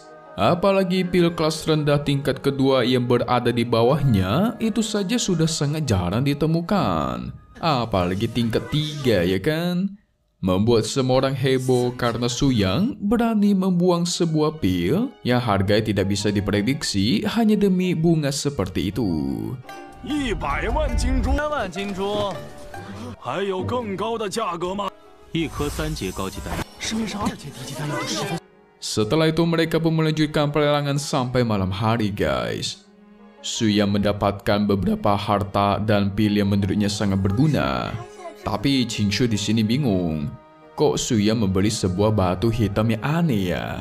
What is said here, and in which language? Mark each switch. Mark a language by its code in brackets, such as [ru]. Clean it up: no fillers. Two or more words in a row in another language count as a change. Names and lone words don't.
[id] Apalagi pil kelas rendah tingkat kedua yang berada di bawahnya itu saja sudah sangat jarang ditemukan. Apalagi tingkat 3 ya kan? Membuat semua orang heboh karena Su Yang berani membuang sebuah pil yang harganya tidak bisa diprediksi hanya demi bunga seperti itu. [zh] 100 万金珠， 3万金珠，还有更高的价格吗？一颗3阶高级丹药，市面上2阶低级丹药都十分。 [id] Setelah itu mereka pun melanjutkan pelelangan sampai malam hari guys. Su Yang mendapatkan beberapa harta dan pil yang menurutnya sangat berguna. Tapi Qingshu di sini bingung. Kok Su Yang membeli sebuah batu hitam yang aneh ya?